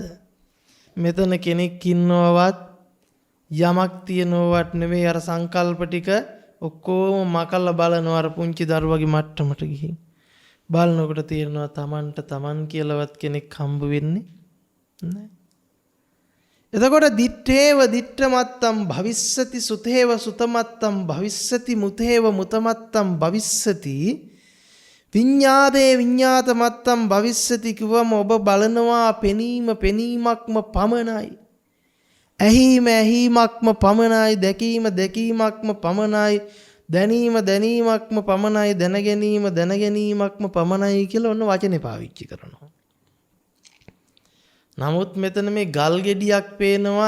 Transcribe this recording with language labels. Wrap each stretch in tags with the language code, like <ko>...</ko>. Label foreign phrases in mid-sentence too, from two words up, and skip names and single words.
<si>මෙතන කෙනෙක් ඉන්නවවත් යමක් තියනවත් නෙවෙයි. අර සංකල්ප ටික ඔක්කොම මකලා බලනවා. අර පුංචි දරුවගේ මට්ටමට ගිහින් බලනකොට තේරෙනවා Tamanට Taman කියලාවත් කෙනෙක් හම්බ වෙන්නේ නැහැ.</si> <pi>එතකොට දිත්තේව දිත්තමත්තම් භවිස්සති සුතේව සුතමත්තම් භවිස්සති මුතේව මුතමත්තම් භවිස්සති විඤ්ඤාතේ විඤ්ඤාතමත්තම් භවිස්සති</pi> <si>කිවම ඔබ බලනවා පෙනීම පෙනීමක්ම පමණයි. ඇහිම ඇහිමක්ම පමණයි. දැකීම දැකීමක්ම පමණයි. දැනීම දැනීමක්ම පමණයි. දැනගැනීම දැනගැනීමක්ම පමණයි කියලා ඔන්න වචනේ පාවිච්චි කරනවා. නමුත් මෙතන මේ ගල් ගෙඩියක් පේනවා.</si>